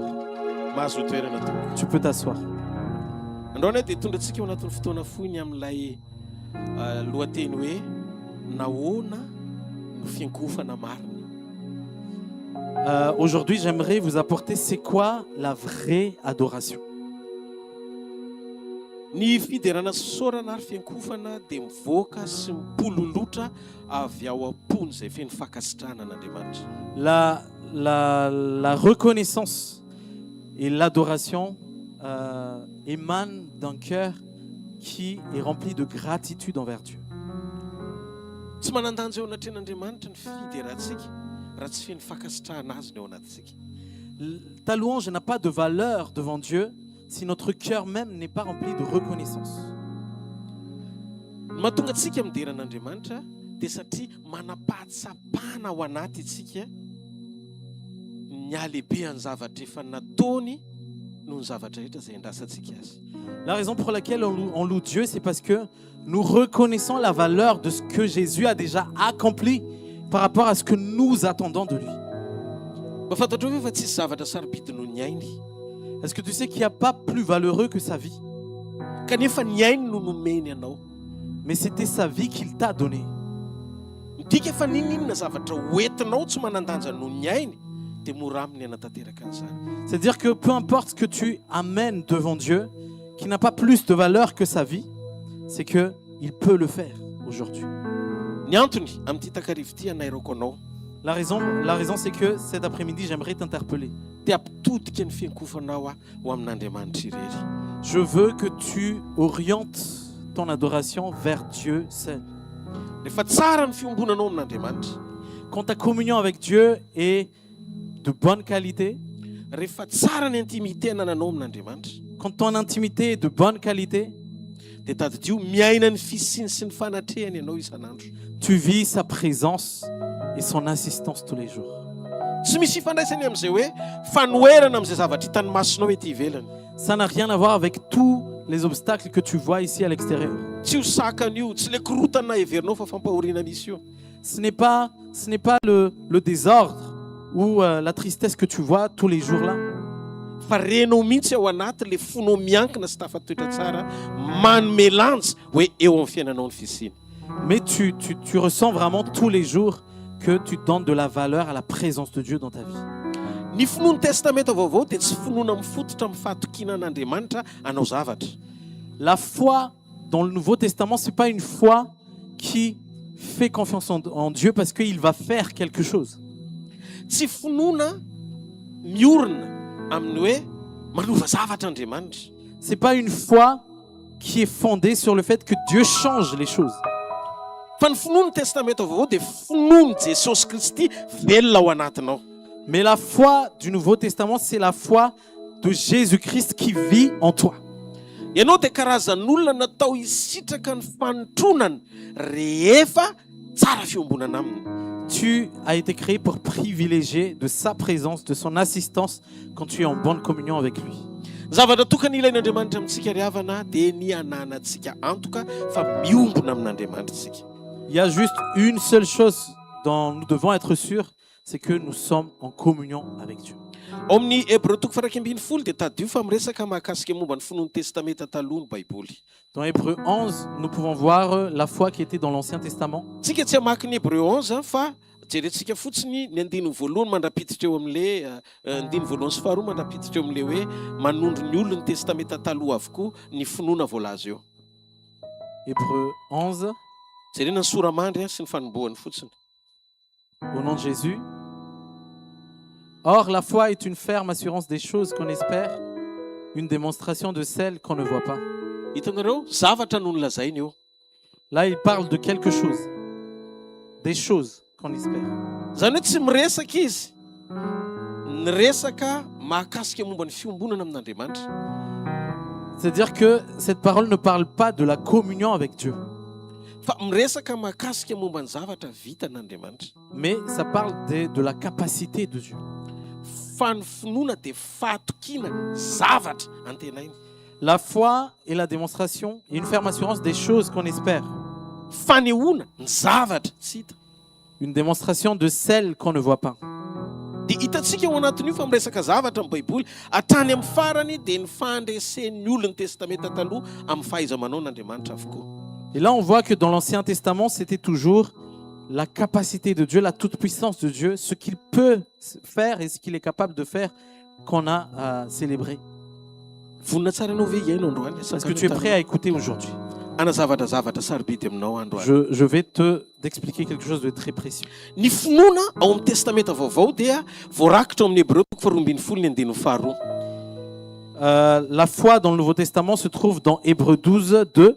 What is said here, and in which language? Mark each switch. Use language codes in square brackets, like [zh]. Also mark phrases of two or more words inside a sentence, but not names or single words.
[fr] Tu peux t'asseoir. Aujourd'hui, j'aimerais vous apporter c'est quoi la vraie adoration. [mg] Ny fiderana sorana ary fiankofana dia mivoaka sy mipololotra avy ao am-pony izay feno fankasitrahana an'Andriamanitra. [fr] La reconnaissance et l'adoration émanent d'un cœur qui est rempli de gratitude envers Dieu. [mg] Tsy manandanja eo anatren'Andriamanitra ny fiderantsika raha tsy feno fankasitrahana azy ny ao anatintsika. [fr] Ta louange n'a pas de valeur devant Dieu si notre cœur même n'est pas rempli de reconnaissance. [mg] Mahatonga antsika mideran'Andriamanitra dia satria manapahatsapana ao anaty isika ny alehibehan'ny zavatra efa nataony noho ny zavatra rehetra izay andrasantsika azy. [fr] La raison pour laquelle on loue Dieu, c'est parce que nous reconnaissons la valeur de ce que Jésus a déjà accompli par rapport à ce que nous attendons de lui. [mg] Mahafantatrao ve fa tsisy zavatra sarobidy noho ny ainy? [fr] Est-ce que tu sais qu'il n'y a pas plus valeureux que sa vie? [mg] Kanefa ny ainy no nomeny anao. [fr] Mais c'était sa vie qu'il t'a donnée. [mg] Midika fa ninona zavatra hoentinao tsy manandanja noho ny ainy dia mora aminy hanatanteraka an'izany. [fr] C'est-à-dire que peu importe ce que tu amènes devant Dieu, qui n'a pas plus de valeur que sa vie, c'est qu'il peut le faire aujourd'hui. [mg] Ny antony amin'ity takarivo ity anairako anao. [fr] La raison c'est que cet après-midi, j'aimerais t'interpeller. [mg] Dia ampitodika ny fiankofanao ho amin'Andriamanitra irery. [fr] Je veux que tu orientes ton adoration vers Dieu seul. [mg] Rehefa tsara ny fiombonanao amin'Andriamanitra, [fr] quand ta communion avec Dieu est de bonne qualité, [mg] rehefa tsara ny intimité anananao amin'Andriamanitra, [fr] quand ton intimité est de bonne qualité, [mg] dia tadidio miaina ny fisiny sy ny fanatrehany ianao isan'andro. [fr] tu vis sa présence et son assistance tous les jours. [mg] Tsy misy ifandraisany amin'izay hoe fanoherana amin'izay zavatra hitany masonao ety ivelany. [fr] Ça n'a rien à voir avec tous les obstacles que tu vois ici à l'extérieur. [mg] Tsy ho sakan'io, tsy le korotana heverinao fa fampahoriana misy io. [fr] Ce n'est pas le désordre ou la tristesse que tu vois tous les jours là. [mg] Fa renao mihitsy ao anaty le fonao miankina sy tafatoetra tsara manome lanja hoe eo amin'ny fiainanao ny fisiny. [fr] Mais tu ressens vraiment tous les jours que tu donnes de la valeur à la présence de Dieu dans ta vie. [mg] Ny finoany testamenta vaovao dia tsy finoana mifototra amin'ny fahatokinan'Andriamanitra hanao zavatra. [fr] La foi dans le Nouveau Testament, ce n'est pas une foi qui fait confiance en Dieu parce qu'il va faire quelque chose. [mg] Tsy finoana miorina amin'ny hoe manova zavatra Andriamanitra. [fr] Ce n'est pas une foi qui est fondée sur le fait que Dieu change les choses. [mg] Fa ny finoany testamenta vaovao dia finoany Jesosy Kristy velona ao anatinao. [fr] Mais la foi du Nouveau Testament, c'est la foi de Jésus-Christ qui vit en toi. [mg] Ianao dia karazan'olona natao hisitraka ny fanotronany rehefa tsara fiombonana aminy. [fr] Tu as été créé pour privilégier de sa présence, de son assistance quand tu es en bonne communion avec lui. [mg] Zavatra tokony ilain'Andriamanitra amintsika ry havana dia ny ananantsika antoka fa miombona amin'Andriamanitra tsika. [fr] Il y a juste une seule chose dont nous devons être sûrs, c'est que nous sommes en communion avec Dieu. [mg] Ao amin'ny Hébreu toko faraika ambin'ny folo dia tadio fa miresaka mahakasika momba ny finoany testamenta taloha ny Baiboly. [fr] Dans Hébreu 11, nous pouvons voir la foi qui était dans l'Ancien Testament. [mg] Tsika tsy hamaky ny Hébreu 11 fa jerentsika fotsiny ny andiny voalohany mandrapititra eo amin'le andiny voalohany sy faharoa mandrapititra eo amin'le hoe manondro ny olona ny testamenta taloha avokoa ny finoana voalaza eo. Hébreu 11, Jerena ny soramandry sy ny fanombohany fotsiny. [fr] au nom de Jésus. Or, la foi est une ferme assurance des choses qu'on espère, une démonstration de celles qu'on ne voit pas. [mg] Hitanareo zavatra no nolazainy eo. [fr] Là, il parle de quelque chose, des choses qu'on espère. [mg] Zany hoe tsy miresaka izy ny resaka mahakasika momba ny fiombonana amin'Andriamanitra. [fr] C'est-à-dire que cette parole ne parle pas de la communion avec Dieu, [mg] Fa miresaka mahakasika momba ny zavatra vitan'Andriamanitra. [fr] mais ça parle de la capacité de Dieu. [mg] Fa ny finoana dia fahatokiana zavatra antenainy. [fr] La foi est la démonstration et une ferme assurance des choses qu'on espère, [mg] Fanehoana ny zavatra tsy hita. [fr] une démonstration de celles qu'on ne voit pas. [mg] Dia hitantsika ao anatin'io fa miresaka zavatra amin'ny Baiboly hatrany amin'ny farany dia ny fandresen'ny olona ny testamenta taloha amin'ny fahaiza-manao n'Andriamanitra avokoa. [fr] Et là, on voit que dans l'Ancien Testament, c'était toujours la capacité de Dieu, la toute-puissance de Dieu, ce qu'il peut faire et ce qu'il est capable de faire qu'on a célébré. [mg] Vonina tsara anao ve iaino androany? [fr] Est-ce que tu es prêt à écouter aujourd'hui? [mg] Ana zavatra sarobidy aminao androany. [fr] Je vais t'expliquer quelque chose de très précieux. [mg] Ny finoana ao amin'ny testamenta vaovao dia voarakitra ao amin'ny Hébreu toko faharoa ambin'ny folo ny andininy faharoa. [fr] La foi dans le Nouveau Testament se trouve dans Hébreux 12, 2.